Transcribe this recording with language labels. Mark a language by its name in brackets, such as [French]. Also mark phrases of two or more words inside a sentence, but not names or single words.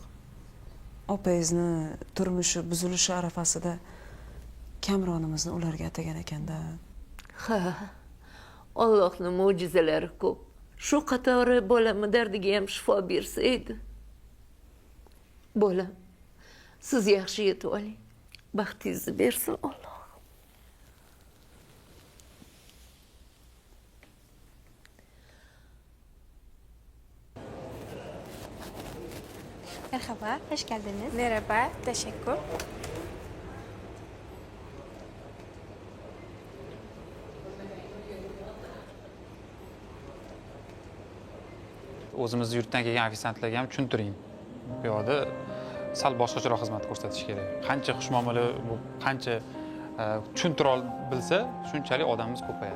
[Uzbek] Opangizni turmushi buzilishi arafasida Kamronimizni ularga atagan ekanda. Ha, Allohning mo'jizalari ko'p. Shu qatori bolamni dardiga ham shifo bersa edi. Bolam, siz yaxshi yetib oling. Baxtingizni bersin Alloh. [Turkish] Merhaba, hoş geldiniz. Merhaba, teşekkür. [Uzbek] O'zimizni yurtdan kelgan ofitsiantlarga ham tushuntiring. Bu yoqda sal boshqacharoq xizmat ko'rsatish kerak. Qancha xushmuomala bu, qancha tushuntira bilsa, shunchalik odamimiz ko'payadi.